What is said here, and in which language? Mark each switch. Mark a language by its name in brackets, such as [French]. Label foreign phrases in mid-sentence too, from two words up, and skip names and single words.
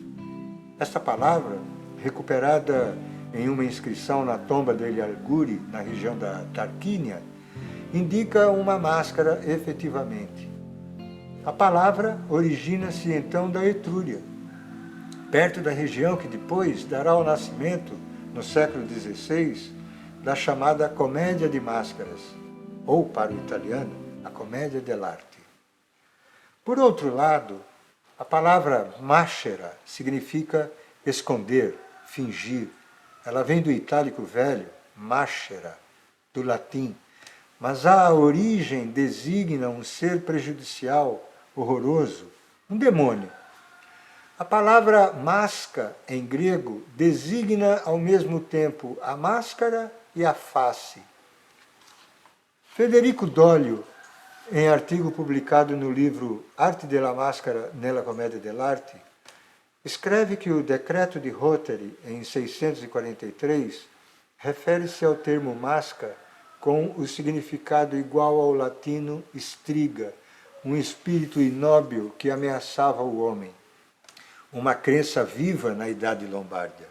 [Portuguese] Esta palavra, recuperada em uma inscrição na tomba de Eliarguri, na região da Tarquínia, indica uma máscara efetivamente. A palavra origina-se então da Etrúria, perto da região que depois dará o nascimento, no século XVI, da chamada Comédia de Máscaras. ou para o italiano, a [Italian] commedia dell'arte. [Portuguese] Por outro lado, a palavra maschera significa esconder, fingir. Ela vem do itálico velho, maschera, do latim, mas a origem designa um ser prejudicial, horroroso, um demônio. A palavra masca, em grego, designa ao mesmo tempo a máscara e a face. Federico Dollio, em artigo publicado no livro Arte della Máscara nella Commedia dell'arte, escreve que o decreto de Rotary, em 643, refere-se ao termo máscara com o significado igual ao latino striga, um espírito inóbil que ameaçava o homem, uma crença viva na Idade Lombarda.